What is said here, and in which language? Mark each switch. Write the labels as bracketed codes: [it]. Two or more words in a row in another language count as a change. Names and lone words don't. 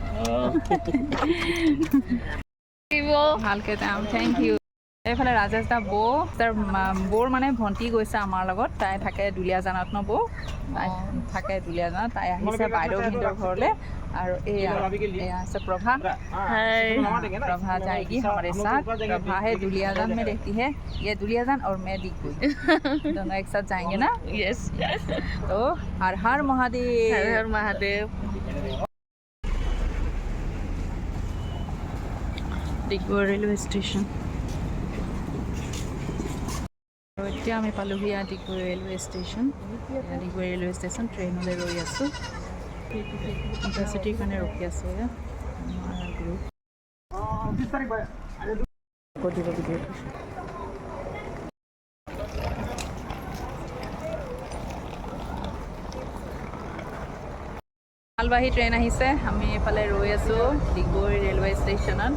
[as] ভালকৈ যাম, [en] thank you. [as] এইফালে ৰাজেশ দা বৌ, তাৰ বৌৰ মানে ভণ্টি গৈছে আমাৰ লগত। তাই থাকে দুলীয়াজানত ন, বৌ তাই থাকে দুলীয়াজানত। তাই আহিছে বাইদেউ ভিনদেউৰ ঘৰলৈ। আৰু এয়া আছে प्रभा। [hi] प्रभा जाएगी हमारे साथ। प्रभा है दुलियाजान में रहती है, ये दुलियाजान और मैं डिगबोई दोनों एक साथ जाएंगे ना। यस। तो हर हर महादेव। हर हर महादेव। डिगबोई रेलवे स्टेशन। [as] এতিয়া আমি পালোহি ডিগবৈ ৰেলৱে ষ্টেচন। ডিগবৈ ৰেলৱে ষ্টেচন ট্ৰেইনলৈ ৰৈ আছোঁ। ইণ্টাৰচিটিৰ কাৰণে ৰখি আছোঁ। মালবাহী ট্ৰেইন আহিছে, আমি এইফালে ৰৈ আছোঁ ডিগবৈ ৰেলৱে ষ্টেচনত।